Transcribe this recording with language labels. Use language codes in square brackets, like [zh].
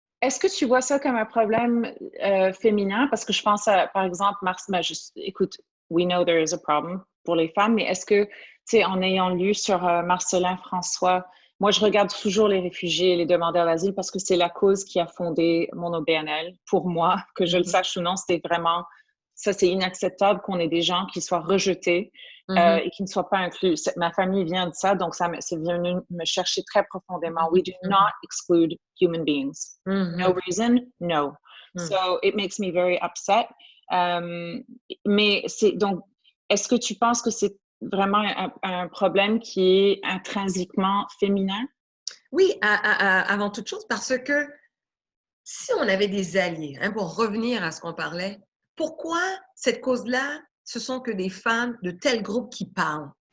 [fr] Est-ce que tu vois ça comme un problème féminin? Parce que je pense à, par exemple, écoute, [en] we know there is a problem [fr] pour les femmes, mais est-ce que, tu sais, en ayant lu sur Marcellin François, moi, je regarde toujours les réfugiés et les demandeurs d'asile parce que c'est la cause qui a fondé mon OBNL. Pour moi, que je le sache ou non, c'était vraiment, ça, c'est inacceptable qu'on ait des gens qui soient rejetés et qui ne soient pas inclus. Ma famille vient de ça, donc c'est venu me chercher très profondément. [en] We do not exclude human beings. No reason, no. So it makes me very upset. [fr] Mais donc, est-ce que tu penses que c'est vraiment un problème qui est intrinsèquement féminin? Oui, avant toute chose, parce que si on avait des alliés, pour revenir à ce qu'on parlait, pourquoi cette cause-là, ce sont que des femmes de tel groupe qui parlent?